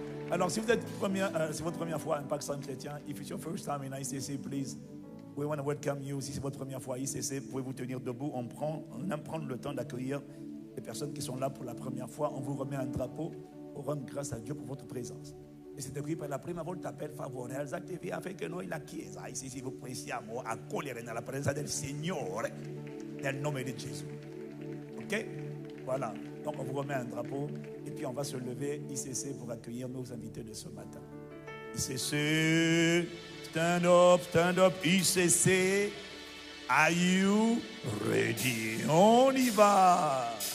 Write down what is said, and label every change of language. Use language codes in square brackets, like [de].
[fr] Alors, si vous êtes c'est votre première fois à Impact Centre Chrétien, [en] if it's your first time in ICC, please, we want to welcome you. [fr] Si c'est votre première fois à ICC, pouvez-vous tenir debout. On aime prendre le temps d'accueillir les personnes qui sont là pour la première fois. On vous remet un drapeau pour rendre grâce à Dieu pour votre présence. [it] E se qui per la prima volta per favore alzatevi affinché noi la Chiesa ICC vi possiamo accogliere nella presenza del Signore nel nome di Gesù. [fr] Ok? Voilà. Donc on vous remet un drapeau et puis on va se lever ICC pour accueillir nos invités de ce matin. ICC, [en] stand up, ICC. Are you ready? [fr] On y va.